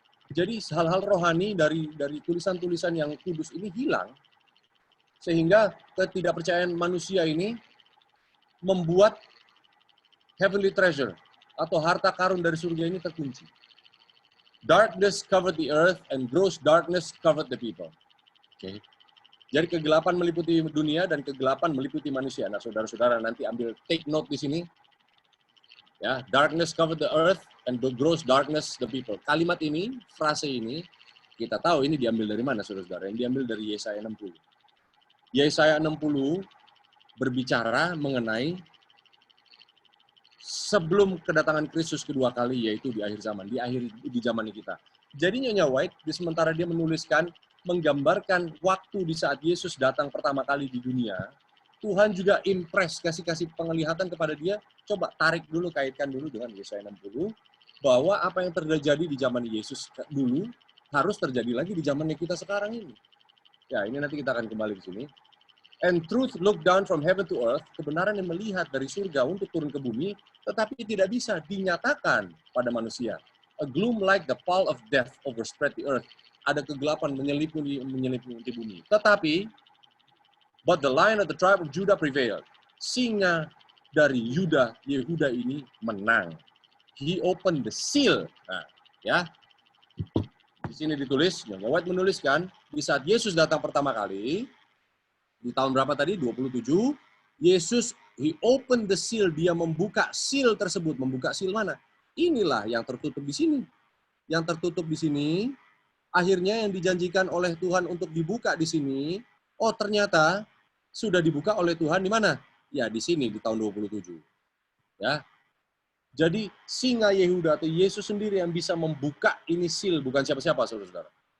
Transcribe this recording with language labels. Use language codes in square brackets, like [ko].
[id] Jadi hal-hal rohani dari tulisan-tulisan yang kudus ini hilang, sehingga ketidakpercayaan manusia ini membuat [en] heavenly treasure [id] atau harta karun dari surga ini terkunci. [en] Darkness covered the earth and gross darkness covered the people. Okay. [id] Jadi kegelapan meliputi dunia dan kegelapan meliputi manusia. Nah, saudara-saudara nanti ambil take note di sini. [en] Ya, darkness covered the earth and the gross darkness the people. [id] Kalimat ini, frase ini, kita tahu ini diambil dari mana, saudara-saudara? Yang diambil dari Yesaya 60. Yesaya 60 berbicara mengenai sebelum kedatangan Kristus kedua kali, yaitu di akhir zaman, di zaman kita. Jadi Nyonya White, sementara dia menuliskan, menggambarkan waktu di saat Yesus datang pertama kali di dunia, Tuhan juga impress, kasih penglihatan kepada dia, coba tarik dulu, kaitkan dulu dengan Yesaya 60, bahwa apa yang terjadi di zaman Yesus dulu, harus terjadi lagi di zamannya kita sekarang ini. Ya, ini nanti kita akan kembali ke sini. [en] And truth look down from heaven to earth, [id] kebenaran yang melihat dari surga untuk turun ke bumi, tetapi tidak bisa dinyatakan pada manusia. [en] A gloom like the pall of death overspread the earth. [id] Ada kegelapan menyelimuti bumi. [en] Tetapi, but the Lion of the tribe of Judah prevailed. [id] Singa dari Yehuda ini menang. [en] He opened the seal. [id] Nah, ya. Di sini ditulis, Nyonya White menuliskan, di saat Yesus datang pertama kali, di tahun berapa tadi? 27. [en] Yesus, he opened the seal. [id] Dia membuka seal tersebut. Membuka seal mana? Inilah yang tertutup di sini. Yang tertutup di sini, akhirnya yang dijanjikan oleh Tuhan untuk dibuka di sini, oh ternyata sudah dibuka oleh Tuhan di mana? Ya di sini, di tahun 27. Ya. Jadi singa Yehuda atau Yesus sendiri yang bisa membuka ini seal, bukan siapa-siapa, saudara-saudara.